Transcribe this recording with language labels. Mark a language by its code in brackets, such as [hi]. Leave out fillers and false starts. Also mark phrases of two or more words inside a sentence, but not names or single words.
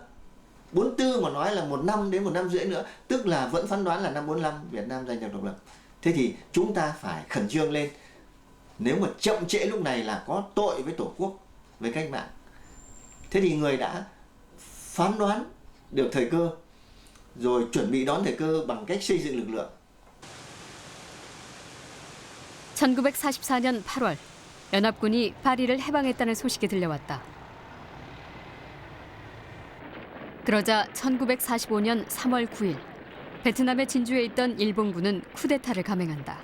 [vi] 44 mà nói là 1 năm đến 1 năm rưỡi nữa, tức là vẫn phán đoán là năm 45 Việt Nam giành được độc lập. Thế thì chúng ta phải khẩn trương lên. Nếu mà chậm trễ lúc này là có tội với Tổ quốc, với cách mạng. Thế thì người đã phán đoán được thời cơ, rồi chuẩn bị đón thời cơ bằng cách xây dựng lực lượng. [ko] 1944년 8월, 연합군이 파리를 해방했다는 소식이 들려왔다. 그러자 1945년 3월 9일, 베트남의 진주에 있던 일본군은 쿠데타를 감행한다.